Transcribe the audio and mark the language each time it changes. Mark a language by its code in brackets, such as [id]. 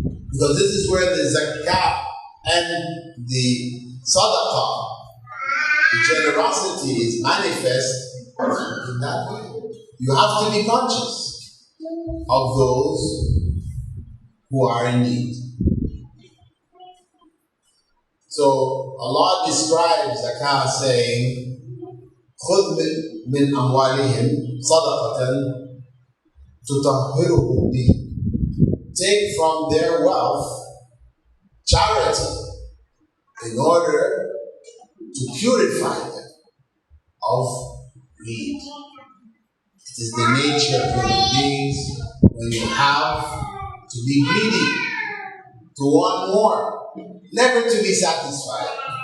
[en] Because this is where the zakat and the sadaqah, the generosity, is manifest in that way. You have to be conscious of those who are in need. So Allah describes zakah saying, [ar] خُذْ مِنْ أَمْوَالِهِمْ صَدَقَةً تُطَهِّرُهُمْ بِهِ. [en] Take from their wealth charity in order to purify them of greed. It is the nature of human beings when you have to be greedy, to want more, never to be satisfied.